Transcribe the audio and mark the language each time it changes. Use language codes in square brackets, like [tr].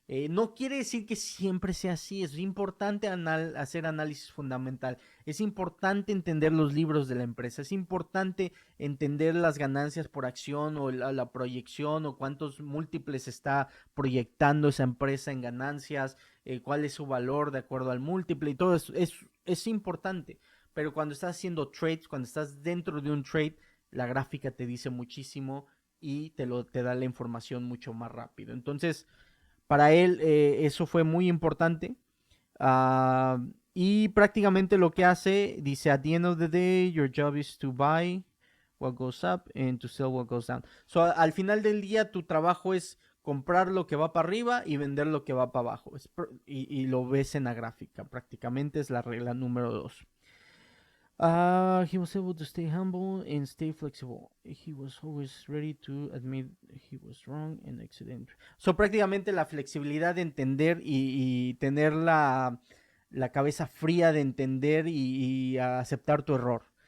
[es] No quiere decir que siempre sea así, es importante hacer análisis fundamental, es importante entender los libros de la empresa, es importante entender las ganancias por acción o la proyección o cuántos múltiples está proyectando esa empresa en ganancias, cuál es su valor de acuerdo al múltiple y todo eso es importante, pero cuando estás haciendo trades, cuando estás dentro de un trade, la gráfica te dice muchísimo y te da la información mucho más rápido. Entonces, para él eso fue muy importante. Y prácticamente lo que hace, dice, [en] at the end of the day, your job is to buy what goes up and to sell what goes down. [es] So, al final del día, tu trabajo es comprar lo que va para arriba y vender lo que va para abajo. Y lo ves en la gráfica. Prácticamente es la regla número 2. [en] He was able to stay humble and stay flexible. He was always ready to admit he was wrong and accident. [es] So, prácticamente la flexibilidad de entender y tener la cabeza fría de entender y aceptar tu error.